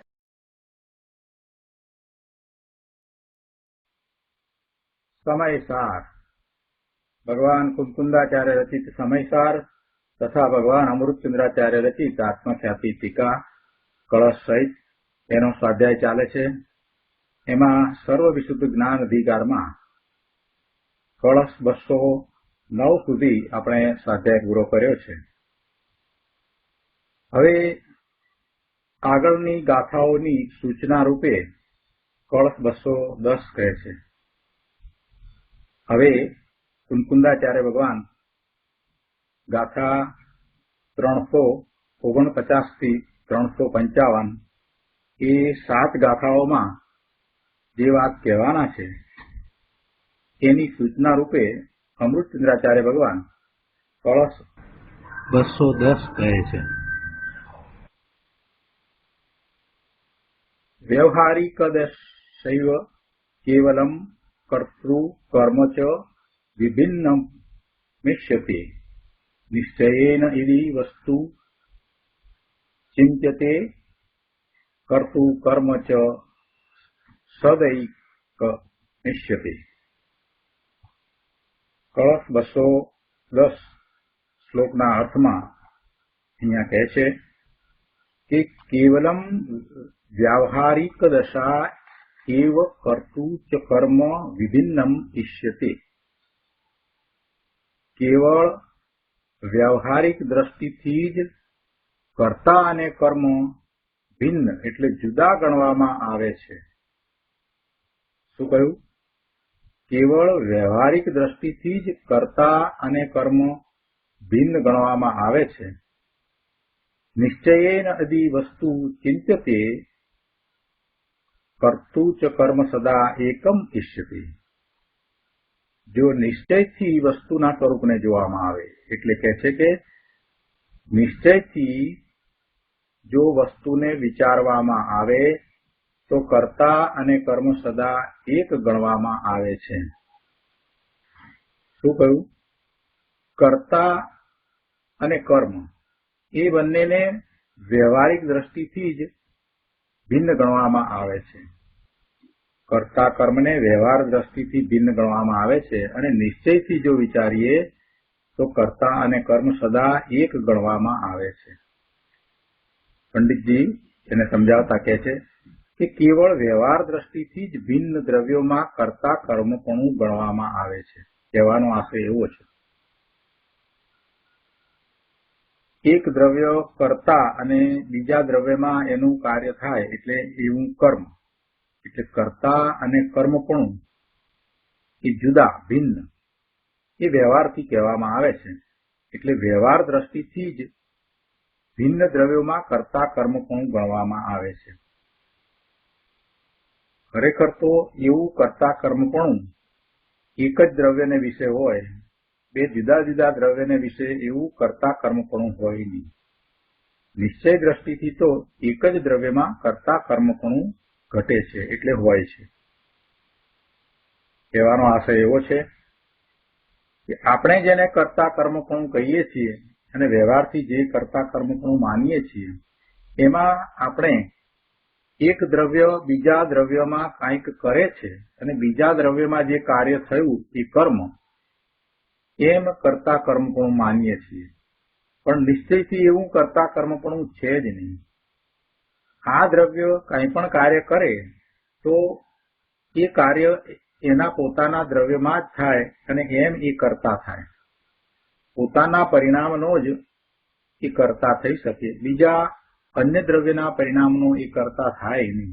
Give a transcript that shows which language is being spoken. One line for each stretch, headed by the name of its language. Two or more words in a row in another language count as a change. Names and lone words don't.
Gujarati: સમયસાર ભગવાન કુંકુંદાચાર્ય રચિત સમયસાર તથા ભગવાન અમૃતચંદ્રાચાર્ય રચિત આત્મખ્યાતિ ટીકા કલશ સહિત એનો સ્વાધ્યાય ચાલે છે। એમાં સર્વ વિશુદ્ધ જ્ઞાન અધિકાર મેં કલશ 209 સુધી આપણે સ્વાધ્યાય પૂરો કર્યો છે। હવે આગળની ગાથાઓની સૂચના રૂપે કલશ 210 કહે છે। હવે કુંકુંદાચાર્ય ભગવાન ગાથા 349 થી 355 એ 7 ગાથાઓમાં જે વાત કહેવાના છે એની સૂચના રૂપે અમૃતચંદ્રાચાર્ય ભગવાન કલશ 210 કહે છે।
Sanskrit: व्यवहारिकदशैव केवलम कर्तृ कर्म च विभिन्नमिष्यते निश्चयेन इति वस्तु चिन्त्यते कर्तृ कर्म च सदैकमिष्यते।
Gujarati: કલશ 210 શ્લોકના અર્થમાં અહીંયા કહે છે કિ
Sanskrit: केवलम व्यावहारिक दशा एव कर्तु च कर्म विभिन्नम इष्यते।
Gujarati: કેવલ વ્યાવહારિક દૃષ્ટિથી જ કર્તા અને કર્મ ભિન્ન એટલે જુદા ગણવામાં આવે છે। શું કહ્યું? કેવલ વ્યાવહારિક દૃષ્ટિથી જ કર્તા અને કર્મ ભિન્ન ગણવામાં આવે છે।
Sanskrit: निश्चयेन यदि वस्तु चिन्त्यते कर्तु च कर्म सदा एकम इष्यते।
Gujarati: જો નિશ્ચયથી વસ્તુના સ્વરૂપને જોવામાં આવે એટલે કહે છે કે નિશ્ચયથી જો વસ્તુને વિચારવામાં આવે તો કર્તા અને કર્મ સદા એક ગણવામાં આવે છે। શું કહ્યું? કર્તા અને કર્મ એ બંનેને વ્યવહારિક દૃષ્ટિથી જ ભિન્ન ગણવામાં આવે છે। કર્તા કર્મ ને વ્યવહાર દૃષ્ટિથી ભિન્ન ગણવામાં આવે છે અને નિશ્ચયથી જો વિચારીએ તો કર્તા અને કર્મ સદા એક ગણવામાં આવે છે। પંડિતજી એને સમજાવતા કહે છે કિ કેવલ વ્યવહાર દૃષ્ટિથી જ ભિન્ન દ્રવ્યોમાં કર્તા કર્મપણું ગણવામાં આવે છે। कहेવાનો આશય એવો છે એક દ્રવ્ય કર્તા અને બીજા દ્રવ્યમાં એનું કાર્ય થાય એટલે એવું કર્મ એટલે કર્તા અને કર્મપણું એ જુદા ભિન્ન એ વ્યવહારથી કહેવામાં આવે છે। એટલે વ્યવહાર દ્રષ્ટિથી જ ભિન્ન દ્રવ્યોમાં કર્તા કર્મપણું ગણવામાં આવે છે। ખરેખર તો એવું કર્તા કર્મપણું એક જ દ્રવ્યને વિશે હોય, બે જુદા જુદા દ્રવ્યને વિશે એવું કર્તા કર્મપણું હોય નહીં। નિશ્ચય દ્રષ્ટિથી તો એક જ દ્રવ્યમાં કર્તા કર્મપણું ઘટે છે એટલે હોય છે। કહેવાનો આશય એવો છે કિ આપણે જેને કર્તા કર્મપણું કહીએ છીએ અને વ્યવહારથી જે કર્તા કર્મપણું માનીએ છીએ એમાં આપણે એક દ્રવ્ય બીજા દ્રવ્યમાં કાંઈક કરે છે અને બીજા દ્રવ્યમાં જે કાર્ય થયું એ કર્મ એમ કર્તા કર્મપણું માનીએ છીએ। પણ નિશ્ચયથી એવું કર્તા કર્મપણું છે જ નહીં। આ દ્રવ્ય કાંઈ પણ કાર્ય કરે તો એ કાર્ય એના પોતાના દ્રવ્યમાં જ થાય અને એમ એ કર્તા થાય। પોતાના પરિણામનો જ એ કર્તા થઈ શકે, બીજા અન્ય દ્રવ્યના પરિણામનો એ કર્તા થાય નહીં।